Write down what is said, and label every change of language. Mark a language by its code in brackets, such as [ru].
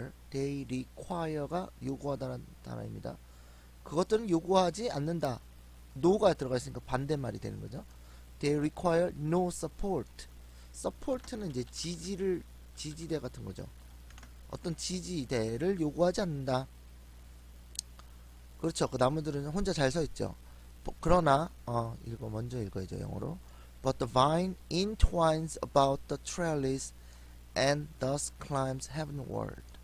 [en] they require [ko] 가 요구하다라는 단어입니다. 그것들은 요구하지 않는다. no가 들어가 있으니까 반대말이 되는 거죠. [en] They require no support. [ko] support는 이제 지지대 같은 거죠. 어떤 지지대를 요구하지 않는다. 그렇죠. 그 나무들은 혼자 잘 서 있죠. 그러나 먼저 읽어야죠. 영어로. [en] But the vine entwines about the trellis and thus climbs heavenward.